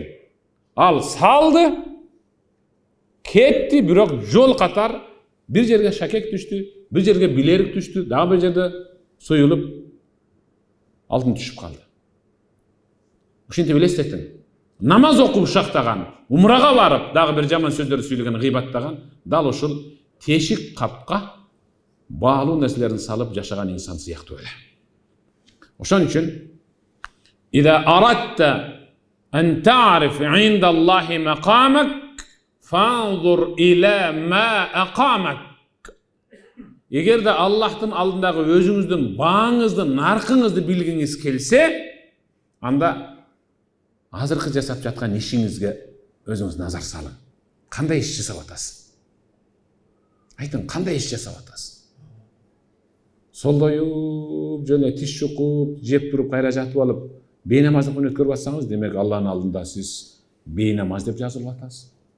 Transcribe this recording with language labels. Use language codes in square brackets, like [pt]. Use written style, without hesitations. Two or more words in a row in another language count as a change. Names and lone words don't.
[ky] Ал салды, кетти, бирок жол катар бир жерге шакек түштү, бир жерге билерик түштү, дагы бир жерде союлуп алтын түшүп калды. Ушинтип элестетиң. Намаз окуп ушактаган, умрага барып, дагы бир жаман сөздөрдү сүйлөгөн, гыйбаттаган, дал ушул тешик капка баалуу нерселерин салып жашаган инсан сыяктуу эле. Ошон үчүн [ar] إذا أردت أن تعرف عند الله مقامك فانظر إلى ما أقامك. [ky] Эгерде Аллахтын алдындагы өзүңүздүн бааңызды, наркыңызды билгиңиз келсе, анда азыркы жасап жаткан ишиңизге өзүңүз назар салың. Кандай иш жасап атасыз? Айтың, кандай иш жасап атасыз? Солдоюп, жөн тиш чукуп, жеп туруп, кайра жатып алып, бейнамазды өткөрүп атсаңыз, демек Алланын алдында сиз бейнамаз деп жазылып атасыз.